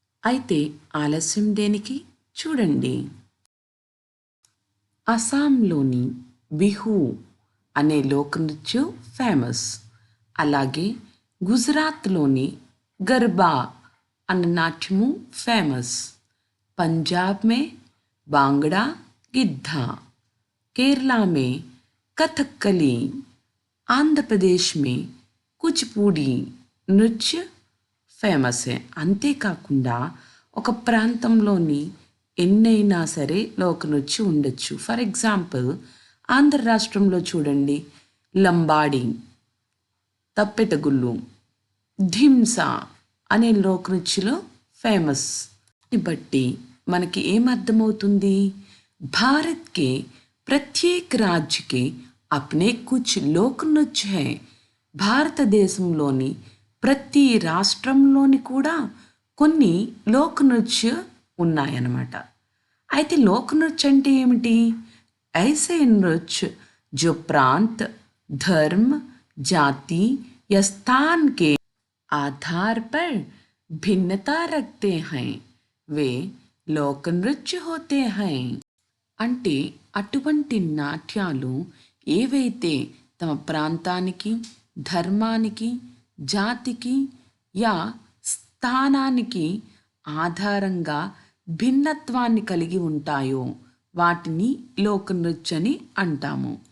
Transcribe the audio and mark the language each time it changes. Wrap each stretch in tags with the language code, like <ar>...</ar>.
<te>అయితే ఆలస్యం దేనికి, చూడండి. అస్సాంలోని బిహు అనే లోక్ నృత్యం ఫేమస్. అలాగే గుజరాత్లోని గర్బా అన్న నాట్యము ఫేమస్.</te> <hi>पंजाब में बांगड़ा गिद्धा, केरला में कथकली, आंध्र प्रदेश में కూచిపూడి నృత్య ఫేమస్.</hi> <te>అంతేకాకుండా ఒక ప్రాంతంలోని ఎన్నైనా సరే లోక నృత్యం ఉండొచ్చు. ఫర్ ఎగ్జాంపుల్ ఆంధ్ర రాష్ట్రంలో చూడండి, లంబాడి, తప్పెటగుళ్ళు, ఢింసా అనే లోక నృత్యలో ఫేమస్. బట్టి మనకి ఏమర్థమవుతుంది?</te> <hi>भारत के प्रत्येक राज्य के अपने कुछ लोक नृत्य हैं.</hi> <te>భారతదేశంలోని ప్రతి రాష్ట్రంలోని కూడా కొన్ని లోక్ నృత్య ఉన్నాయన్నమాట. అయితే లోక్ నృత్య అంటే ఏమిటి?</te> <hi>ऐसे नृत्य जो प्रांत, धर्म, जाति या स्थान के आधार पर भिन्नता रखते हैं వే లోక నృత్య హోతే హై.</hi> <te>అంటే అటువంటి నాట్యాలు ఏవైతే తమ ప్రాంతానికి, ధర్మానికి, జాతికి యా స్థానానికి ఆధారంగా భిన్నత్వాన్ని కలిగి ఉంటాయో వాటిని లోక నృత్య అని అంటాము.</te>